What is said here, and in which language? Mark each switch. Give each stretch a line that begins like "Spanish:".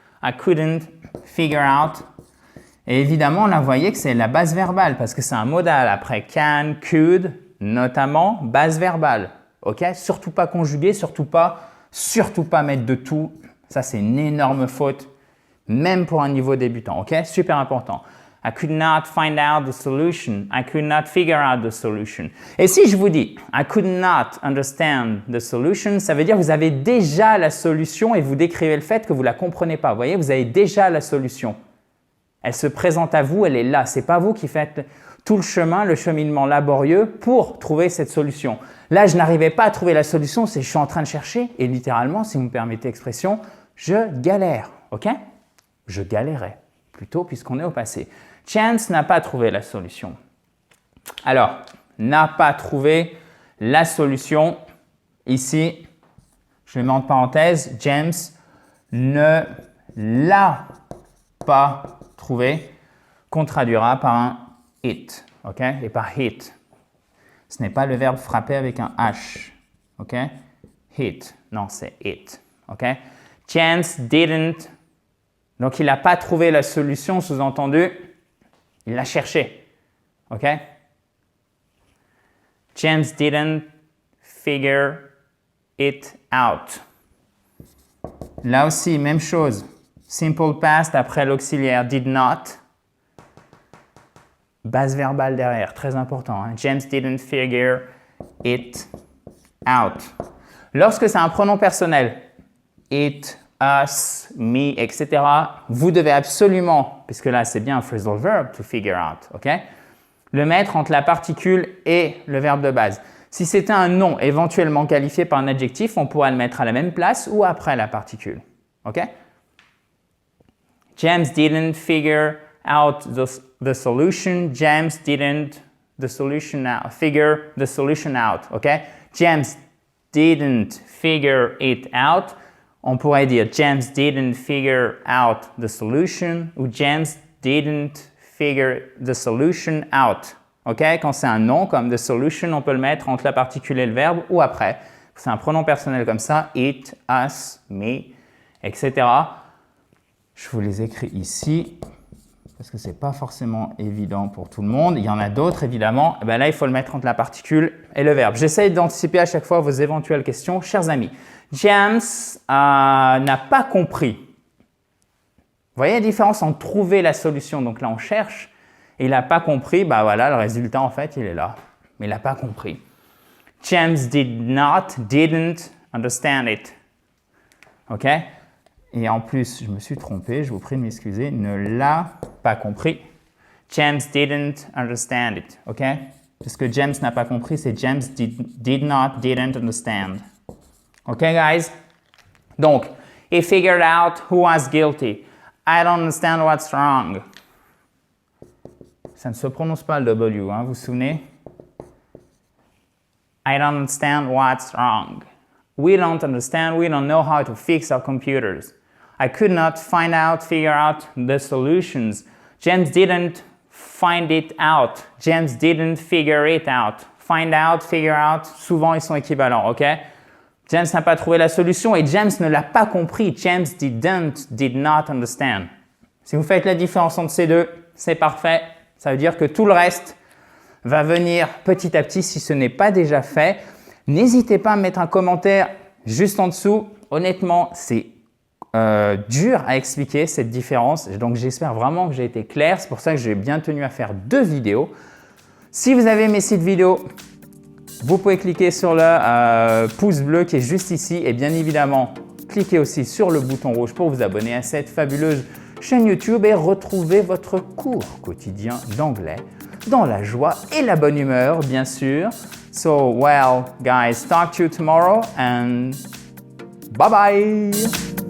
English: I couldn't figure out.
French: Et évidemment, on a voyé que c'est la base verbale parce que c'est un modal. Après can, could, notamment, base verbale. OK? Surtout pas conjugué, surtout pas mettre de tout. Ça, c'est une énorme faute, même pour un niveau débutant. OK? Super important.
English: I could not find out the solution. I could not figure out the solution.
French: Et si je vous dis
English: I could not understand the solution,
French: ça veut dire que vous avez déjà la solution et vous décrivez le fait que vous ne la comprenez pas. Vous voyez, vous avez déjà la solution. Elle se présente à vous, elle est là. Ce n'est pas vous qui faites tout le chemin, le cheminement laborieux pour trouver cette solution. Là, je n'arrivais pas à trouver la solution, c'est je suis en train de chercher et littéralement, si vous me permettez l'expression, je galère. OK? Je galérais plutôt puisqu'on est au passé. Chance n'a pas trouvé la solution. Alors, n'a pas trouvé la solution. Ici, je le mets entre parenthèses, James ne l'a pas trouvé, qu'on traduira par un hit, ok? Et par hit. Ce n'est pas le verbe frapper avec un H, ok? Hit, non, c'est hit, ok?
English: Chance didn't,
French: donc il n'a pas trouvé la solution, sous-entendu, il l'a cherché, ok?
English: Chance didn't figure it out.
French: Là aussi, même chose. Simple past après l'auxiliaire did not. Base verbale derrière, très important. Hein?
English: James didn't figure it out.
French: Lorsque c'est un pronom personnel, it, us, me, etc., vous devez absolument, puisque là c'est bien un phrasal verb to figure out, ok? Le mettre entre la particule et le verbe de base. Si c'était un nom éventuellement qualifié par un adjectif, on pourrait le mettre à la même place ou après la particule, ok?
English: James didn't figure out the solution. James didn't figure the solution out. Okay? James didn't figure it out.
French: On pourrait dire
English: James didn't figure out the solution ou James didn't figure the solution out. Okay?
French: Quand c'est un nom comme the solution, on peut le mettre entre la particule et le verbe ou après. C'est un pronom personnel comme ça, it, us, me, etc. Je vous les écris ici parce que ce n'est pas forcément évident pour tout le monde. Il y en a d'autres, évidemment. Et bien là, il faut le mettre entre la particule et le verbe. J'essaie d'anticiper à chaque fois vos éventuelles questions. Chers amis, James n'a pas compris voyez la différence entre trouver la solution, donc là on cherche, et il n'a pas compris, bah voilà, le résultat en fait il est là, mais il n'a pas compris.
English: James didn't understand it. Ok?
French: Et en plus, je me suis trompé, je vous prie de m'excuser, ne l'a pas compris.
English: James didn't understand it. Ok?
French: Parce que James n'a pas compris, c'est
English: James didn't understand. Ok, guys? Donc, he figured out who was guilty. I don't understand what's wrong.
French: Ça ne se prononce pas le W, hein, vous vous souvenez?
English: I don't understand what's wrong. We don't understand, we don't know how to fix our computers. I could not figure out the solutions. James didn't find it out. James didn't figure it out.
French: Find out, figure out, souvent ils sont équivalents, ok? James n'a pas trouvé la solution et James ne l'a pas compris.
English: James did not understand.
French: Si vous faites la différence entre ces deux, c'est parfait. Ça veut dire que tout le reste va venir petit à petit si ce n'est pas déjà fait. N'hésitez pas à mettre un commentaire juste en dessous. Honnêtement, c'est dur à expliquer cette différence. Donc, j'espère vraiment que j'ai été clair. C'est pour ça que j'ai bien tenu à faire 2 vidéos. Si vous avez aimé cette vidéo, vous pouvez cliquer sur le pouce bleu qui est juste ici. Et bien évidemment, cliquez aussi sur le bouton rouge pour vous abonner à cette fabuleuse chaîne YouTube et retrouver votre cours quotidien d'anglais dans la joie et la bonne humeur, bien sûr.
English: So, well, guys, talk to you tomorrow and bye bye!